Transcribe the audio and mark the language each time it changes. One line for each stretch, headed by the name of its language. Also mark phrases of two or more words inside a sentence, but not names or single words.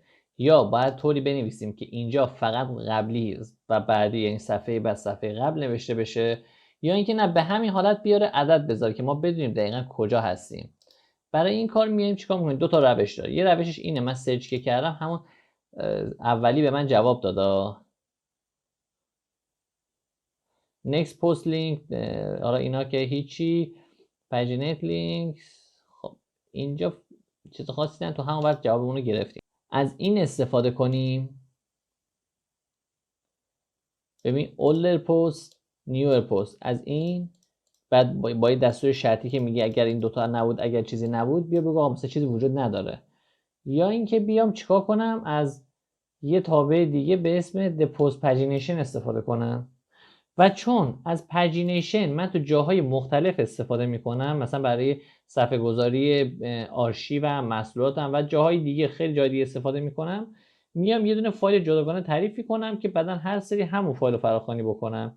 Persian: یا باید طوری بنویسیم که اینجا فقط قبلی و بعدی، یعنی صفحه بعد صفحه قبل نوشته بشه، یا اینکه نه به همین حالت بیاره عدد بذاره که ما بدونیم دقیقا کجا هستیم. برای این کار میایم چیکار میکنیم؟ دو تا روش داره. یه روشش اینه، من سرچ که کردم همون اولی به من جواب داده،
English: next post link،
Persian: آره اینا که هیچی،
English: paginate links.
Persian: خب اینجا چیز خاصی نه، تو همون وقت جوابمون رو گرفتیم. از این استفاده کنیم. ببین
English: older post newer post،
Persian: از این بعد با دستور شرطی که میگه اگر این دوتا نبود، اگر چیزی نبود، بیا بگو مثلا چیزی وجود نداره. یا اینکه بیام چیکار کنم، از یه تابع دیگه به اسم
English: the post pagination
Persian: استفاده کنم. و چون از پجینیشن من تو جاهای مختلف استفاده میکنم، مثلا برای صفحه گذاری آرشیو و محصولاتم و جاهای دیگه، خیلی جای دیگه استفاده میکنم، میام یه دونه فایل جداگانه تعریف میکنم که بعدن هر سری همون فایل رو فراخوانی بکنم.